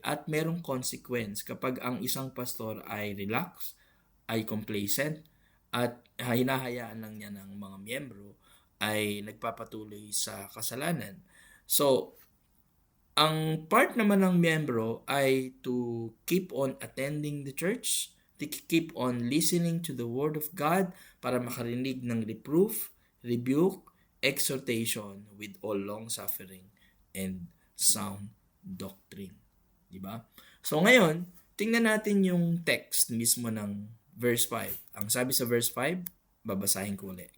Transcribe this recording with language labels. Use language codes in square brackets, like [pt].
[tl] At merong consequence kapag ang isang pastor ay relax, ay complacent, at hinahayaan lang niya ng mga miyembro ay nagpapatuloy sa kasalanan. [en] So, [tl] ang part naman ng miyembro ay [en] to keep on attending the church, to keep on listening to the Word of God [tl] para makarinig ng [en] reproof, rebuke, exhortation with all long-suffering and sound doctrine. [tl] Diba? So ngayon, tingnan natin yung text mismo ng verse 5. Ang sabi sa verse 5, babasahin ko ulit.